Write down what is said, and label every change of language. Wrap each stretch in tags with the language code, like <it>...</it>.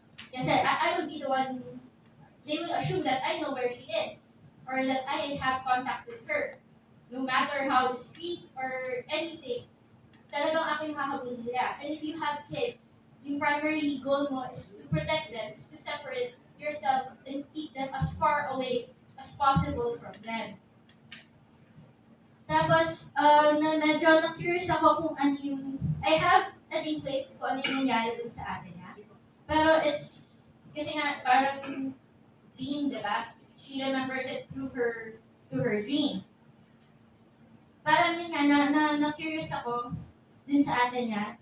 <tl>Kasi</tl> <en>I will be the one, they will assume that I know where she is or that I have contact with her. No matter how discreet or anything,</en> <tl>talagang ako yung hahabulin nila.</tl> <en>And if you have kids,</en> <tl>yung</tl> <en>primary goal mo is to protect them, is to separate yourself and keep them as far away as possible from them.</en> <tl>Tapos, na medyo na-curious ako kung ano yung,</tl> <en>I have an inkling</en> <tl>kung ano yung nangyari dun sa atin niya. Pero</tl> <en>it's,</en> <tl>kasi nga, parang dream, diba?</tl> <en>She remembers it through her dream.</en> <tl>Parang yun nga, na-curious ako dun sa atin niya.</tl>